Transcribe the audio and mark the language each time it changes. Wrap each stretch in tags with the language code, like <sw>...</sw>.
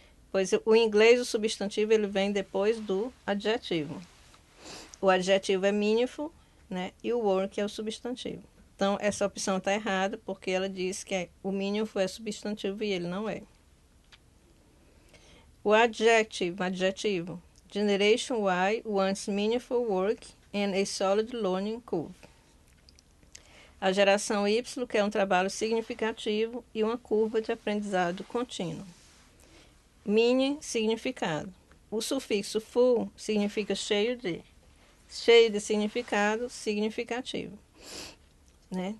<pt>Pois o inglês, o substantivo, ele vem depois do adjetivo. O adjetivo é meaningful, né? E o work é o substantivo. Então, essa opção está errada, porque ela diz que o meaningful é substantivo e ele não é. O adjetivo.</pt> <en>Generation Y wants meaningful work and a solid learning curve.</en> <pt>A geração Y quer um trabalho significativo e uma curva de aprendizado contínuo. Meaning, significado. O sufixo full significa cheio de. Cheio de significado, significativo. Né?</pt>